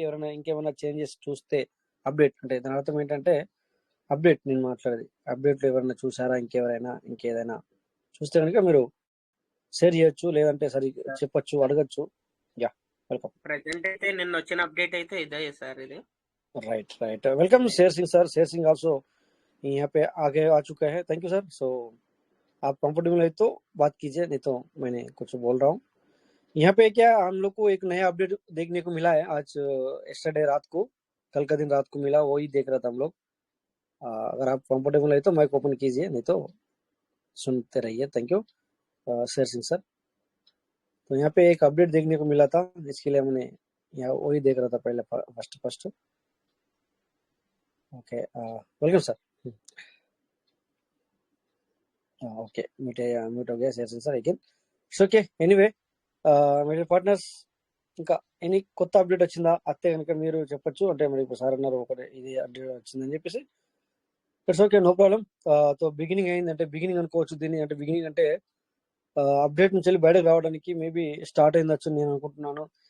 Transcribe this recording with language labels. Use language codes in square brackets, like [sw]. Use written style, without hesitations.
[te] ఎవరైనా ఇంకేమైనా చేంజెస్ చూస్తే అప్డేట్ అంటే దాని అర్థం ఏంటంటే అప్డేట్ నేను మాట్లాడేది. అప్డేట్లో ఎవరైనా చూసారా? ఇంకేదైనా చూస్తే కనుక మీరు షేర్ చేయొచ్చు, లేదంటే సరి చెప్పొచ్చు, అడగచ్చు. [en] Yeah, welcome. [te] ప్రెసెంట్ అయితే నిన్న వచ్చిన అప్డేట్ అయితే ఇదే సార్. ఇది [en] Right welcome Sher Singh sir. [hi] Sher Singh also यहाँ पे आगे आ चुका है. Thank you sir. सो आप कंफर्टेबल है तो बात कीजिए, नहीं तो मैंने कुछ बोल रहा हूँ. यहाँ पे क्या हम लोग को एक नया अपडेट देखने को मिला है आज यस्टरडे रात को, कल का दिन रात को मिला, वही देख रहा था हम लोग. अगर आप कंफर्टेबल है तो माइक ओपन कीजिए, नहीं तो सुनते रहिए. Thank you Sher Singh sir. तो यहाँ पे एक अपडेट देखने को मिला था, इसके लिए मैंने यहाँ वही देख रहा था पहले first. Okay, welcome sir. Okay, mute हो गया Sher Singh sir again. [en] It's okay. Anyway my partners, [te] ఇంకా ఎనీ కొత్త అప్డేట్ వచ్చిందా అత్తే కనుక మీరు చెప్పొచ్చు. అంటే మరి ఇప్పుడు సార్ అన్నారు ఒకటే ఇది అప్డేట్ వచ్చిందని చెప్పేసి. [en] It's okay, no problem. [te] So beginning అయింది అంటే బిగినింగ్ అనుకోవచ్చు దీన్ని. అంటే బిగినింగ్ అంటే అప్డేట్ నుంచి వెళ్ళి బయటకు రావడానికి మేబీ స్టార్ట్ అయిందచ్చు నేను అనుకుంటున్నాను.